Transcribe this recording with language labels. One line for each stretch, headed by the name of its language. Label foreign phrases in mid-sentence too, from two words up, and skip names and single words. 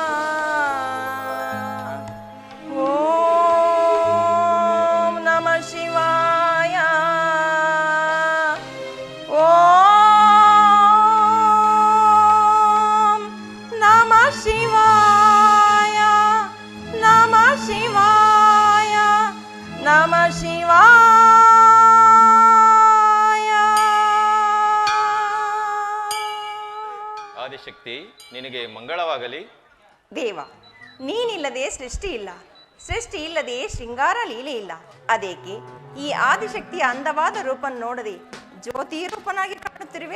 Sanskrit: ಓಂ ನಮಃ ಶಿವಾಯ ಓಂ ನಮಃ ಶಿವಾಯ ನಮಃ ಶಿವಾಯ ನಮಃ ಶಿವಾಯ.
Kannada: ಆದಿಶಕ್ತಿ ನಿನಗೆ ಮಂಗಳವಾಗಲಿ. ದೇವ, ನೀನಿಲ್ಲದೆ ಸೃಷ್ಟಿ ಇಲ್ಲ, ಸೃಷ್ಟಿ ಇಲ್ಲದೆ ಶೃಂಗಾರ ಲೀಲೆ ಇಲ್ಲ. ಅದೇಕೆ ಈ ಆದಿಶಕ್ತಿಯ ಅಂದವಾದ ರೂಪ ನೋಡದೆ ಜ್ಯೋತಿ ರೂಪನಾಗಿ ಕಾಣುತ್ತಿರುವೆ?